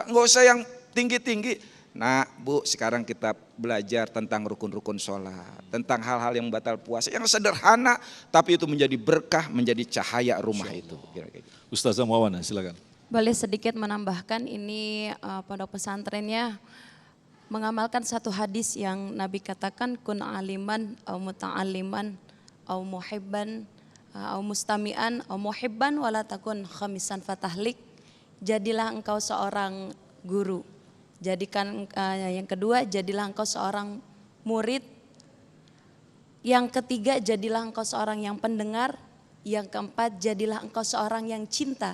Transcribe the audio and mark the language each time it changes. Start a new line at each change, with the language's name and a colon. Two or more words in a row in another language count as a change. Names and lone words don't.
Indonesian: Enggak usah yang tinggi-tinggi. Nah Bu, sekarang kita belajar tentang rukun-rukun sholat, tentang hal-hal yang batal puasa, yang sederhana tapi itu menjadi berkah, menjadi cahaya rumah itu. Ustazah Mawana, silakan. Boleh sedikit menambahkan, ini pondok pesantrennya mengamalkan satu hadis yang Nabi katakan,
Arabic: كن عالما أو متعلما أو محبا أو مستمعا أو محبا ولا تكن خامسا فتهلك.
Indonesian: Jadilah engkau seorang guru. Jadikan yang kedua, jadilah engkau seorang murid. Yang ketiga, jadilah engkau seorang yang pendengar. Yang keempat, jadilah engkau seorang yang cinta.